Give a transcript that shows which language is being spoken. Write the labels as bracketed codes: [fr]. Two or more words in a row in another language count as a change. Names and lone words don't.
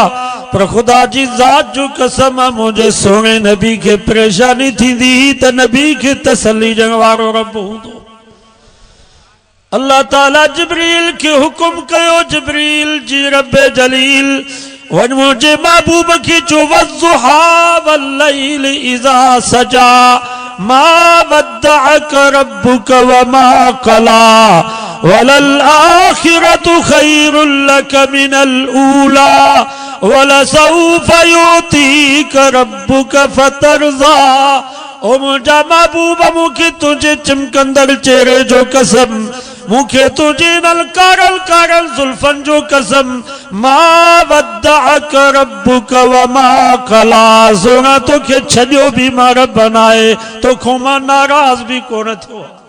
[sd] पर ख़ुदा जी ज़ात जो कसम आहे, मुंहिंजे सोणे नबी खे परेशानी थींदी त नबी खे तसल्ली ॾियण वारो रब हूंदो। अल्लाह ताला जिब्रील के हुकुम कयो, जिब्रील जी रब जलील वञ मुंहिंजे महबूब खे चो, [ar] والضحى والليل إذا سجى ما ودعك ربك وما قلى وللآخرة خير لك من الأولى ولسوف يعطيك ربك فترضى. [sd] ओ मुंहिंजा महबूब मूंखे तुंहिंजे चिमकंदड़ चेहरे जो कसम, मूंखे तुंहिंजे नल कारल कारल ज़ुल्फ़नि जो कसम, [ar] ما ودعك ربك وما قلى, [sd] सोना तोखे छॾियो बि मां रब नाहे, तोखां मां नाराज़ बि कोन थियो।